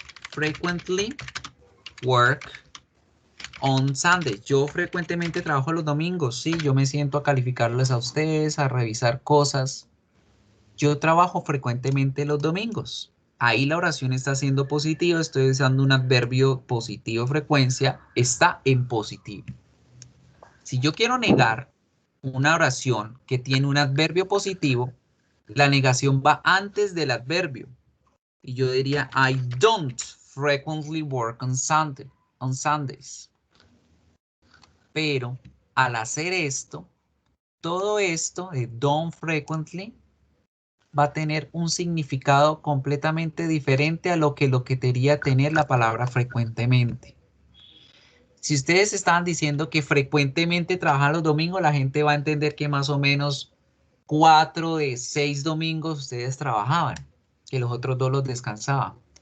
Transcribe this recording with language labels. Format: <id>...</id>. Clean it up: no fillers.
<en>Frequently work on Sunday.</en> <es>Yo frecuentemente trabajo los domingos. Sí, yo me siento a calificarles a ustedes, a revisar cosas. Yo trabajo frecuentemente los domingos. Ahí la oración está siendo positiva. Estoy usando un adverbio positivo, frecuencia. Está en positivo. Si yo quiero negar una oración que tiene un adverbio positivo, la negación va antes del adverbio. Y yo diría,</es> <en>I don't frequently work on Sundays.</en> <es>Pero al hacer esto, todo esto de</es> <en>don't frequently</en> <es>va a tener un significado completamente diferente a lo que quería tener la palabra frecuentemente. Si ustedes estaban diciendo que frecuentemente trabajan los domingos, la gente va a entender que más o menos 4 de 6 domingos ustedes trabajaban, que los otros 2 los descansaban.</es>